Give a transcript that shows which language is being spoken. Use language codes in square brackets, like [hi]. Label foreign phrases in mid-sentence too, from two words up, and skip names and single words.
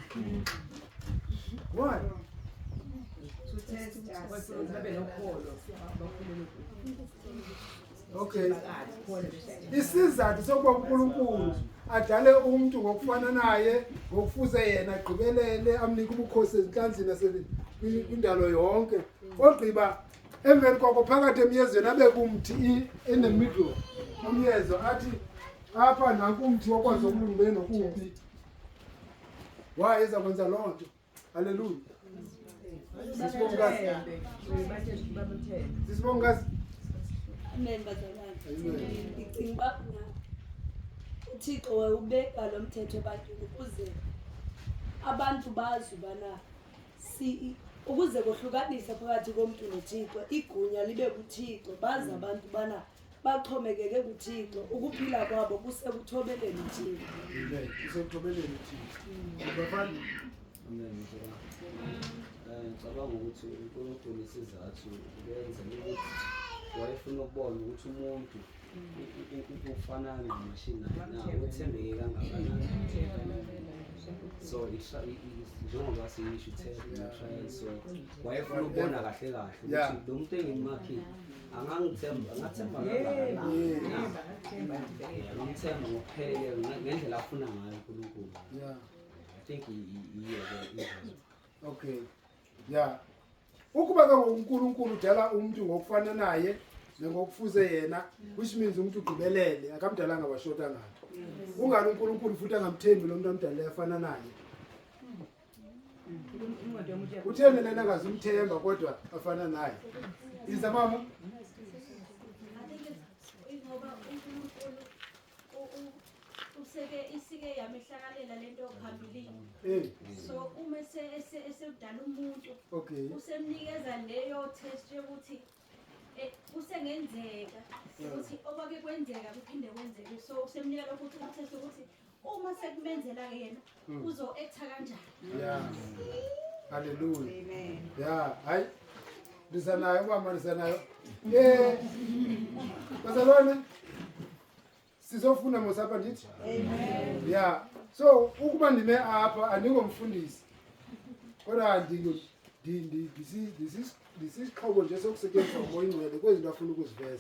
[en] Why? Okay. [zu] Isizathu sokuba uNkulunkulu adale umuntu ngokufana naye ngokufuze yena agqibelele amnike ubukhosi ezinhlanzini nasekwindalo yonke. [xh] Ogqiba emveni koko phakathi emyezweni abe kumthi [en] in the middle [xh] umyezo athi apha nanku umthi wokwazi ukulungileyo nokubi. Why eza kwenza loo nto? Hallelujah. Sisibongazi. Amen bazalwane. Ndicinga uba uThixo wayubeka lo mthetho ebantwini ukuze abantu bazi ubana ukuze kohlukanise phakathi komuntu noThixo igunya libe kuThixo bazi abantu bana baxhomekeke kuThixo ukuphila kwabo kusekuthobeleni uThixo. Amen. Kusekuthobeleni uThixo. Bafana. Amen. [zu] Ngicabanga ukuthi uNkulunkulu isizathu uyenza ukuthi wayefuna ukubona ukuthi umuntu ufanana nemashini na uthembeke kangakanani. So njengoba siyisho i-trial so wayefuna ukubona kahle kahle ukuthi lo muntu engimakhile angathemba kangakanani. Angamthemba ngokupheleleyo ngendlela afuna ngayo uNkulunkulu. [en] I think okay. Yeah. [xh] Ukuba ke uNkulunkulu udala umuntu ngokufana naye ngokufuze yena [en] which means [xh] umuntu ugqibelele akamdalanga washota ngayo. [zu] Ungani uNkulunkulu futhi angamthembi lo muntu amdala efana naye. Incwadi yomuntu yakho. Utheni lena angazumthemba kodwa afana naye? Iza mama. [en] I think it's [zu] ngoba uNkulunkulu isike yamehlakalela lento phambili. So uma esedala umuntu [en] Okay. [zu] usemnikeza leyo test yokuthi kusengenzeka ukuthi okwake kwenzeka kuphinde kwenzeke. So usemnika lokho test ukuthi uma sekumenzela yena uzo acta kanjani. [en] Yeah. Hallelujah. Amen. Yeah, [xh] hayi. Ndisanayo mama ndisanayo. Bazalwane sizofuna mosapha ndithi. [en] Amen. Yeah. [xh] So ukuba ndime apha andingomfundisi. Kodwa disixhobo nje sokusetyenziswa umoya ingcwele kwezinto afuna ukuziveza.